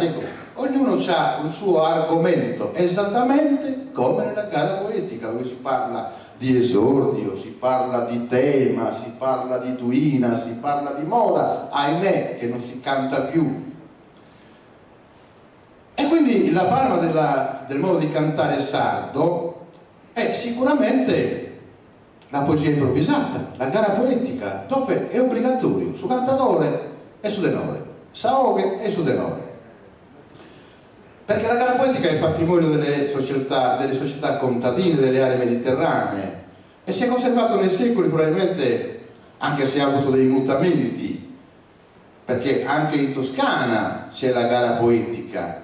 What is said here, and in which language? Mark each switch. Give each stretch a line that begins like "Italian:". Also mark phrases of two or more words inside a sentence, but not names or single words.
Italian: Ecco, ognuno ha un suo argomento, esattamente come nella gara poetica, dove si parla di esordio, si parla di tema, si parla di duina, si parla di moda, ahimè che non si canta più. E quindi la palma del modo di cantare sardo è sicuramente la poesia improvvisata, la gara poetica, dove è obbligatorio
Sardinian: su cantatore e su tenore, saobe e su tenore.
Italian: Perché la gara poetica è patrimonio delle società contadine delle aree mediterranee e si è conservato nei secoli, probabilmente, anche se ha avuto dei mutamenti, perché anche in Toscana c'è la gara poetica.